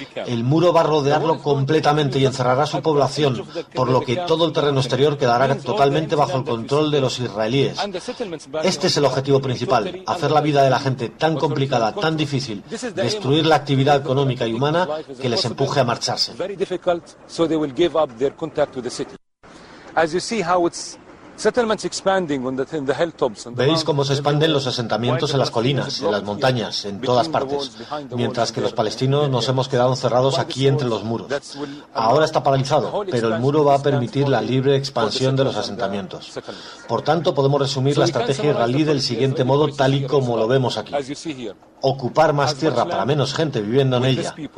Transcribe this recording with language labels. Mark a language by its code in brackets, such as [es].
[es] El muro va a rodearlo completamente y encerrará su población, por lo que todo el terreno exterior quedará totalmente bajo el control de los israelíes. Este es el objetivo principal, hacer la vida de la gente tan complicada, tan difícil, destruir la actividad económica y humana que les empuje a marcharse. [en] So they will give up their contact with the city. As you see how it's settlements expanding on the hilltops. [es] Veis cómo se expanden los asentamientos en las colinas, en las montañas, en todas partes, mientras que los palestinos nos hemos quedado encerrados aquí entre los muros. Ahora está paralizado, pero el muro va a permitir la libre expansión de los asentamientos. Por tanto, podemos resumir la estrategia israelí del siguiente modo, tal y como lo vemos aquí: ocupar más tierra para menos gente viviendo en ella.